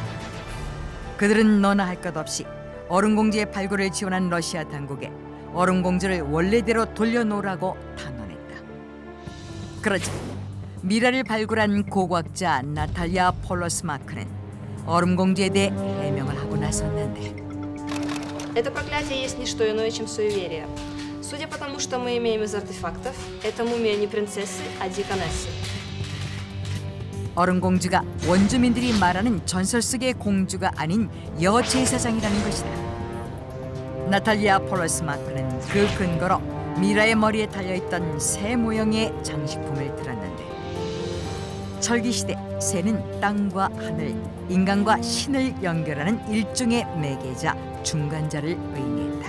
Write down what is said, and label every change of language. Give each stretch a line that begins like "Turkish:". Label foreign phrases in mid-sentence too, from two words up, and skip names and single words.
Korean: 그들은 너나 할 것 없이 얼음공주의 발굴을 지원한 러시아 당국에 얼음공주를 원래대로 돌려놓으라고 탄원했다. 그러자 미라를 발굴한 고고학자 나탈리아 폴로스마크는 얼음공주에 대해 해명을 하고 나섰는데
Russian: Это проклятие есть не что иное, чем суеверие. Судя по тому, что мы имеем из артефактов, это мумия не принцессы, а диконессы.
Korean: 얼음공주가 원주민들이 말하는 전설 속의 공주가 아닌 여제사장이라는 것이다. 나탈리아 폴러스마크는 그 근거로 미라의 머리에 달려있던 새 모형의 장식품을 들었는데, 철기시대 새는 땅과 하늘, 인간과 신을 연결하는 일종의 매개자, 중간자를 의미했다.